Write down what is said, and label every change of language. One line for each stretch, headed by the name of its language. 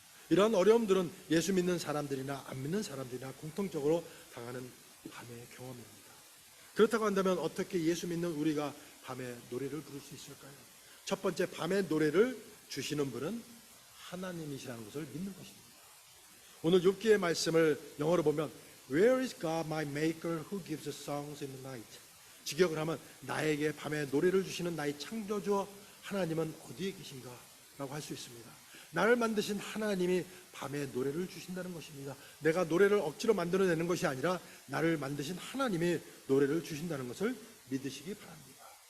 Korean: 이러한 어려움들은 예수 믿는 사람들이나 안 믿는 사람들이나 공통적으로 당하는 밤의 경험입니다. 그렇다고 한다면 어떻게 예수 믿는 우리가 밤에 노래를 부를 수 있을까요? 첫 번째, 밤의 노래를 주시는 분은 하나님이시라는 것을 믿는 것입니다. 오늘 욥기의 말씀을 영어로 보면
English: Where is God my maker who gives songs in the night?
Korean: 직역을 하면 나에게 밤에 노래를 주시는 나의 창조주 하나님은 어디에 계신가? 라고 할 수 있습니다. 나를 만드신 하나님이 밤에 노래를 주신다는 것입니다. 내가 노래를 억지로 만들어내는 것이 아니라 나를 만드신 하나님이 노래를 주신다는 것을 믿으시기 바랍니다.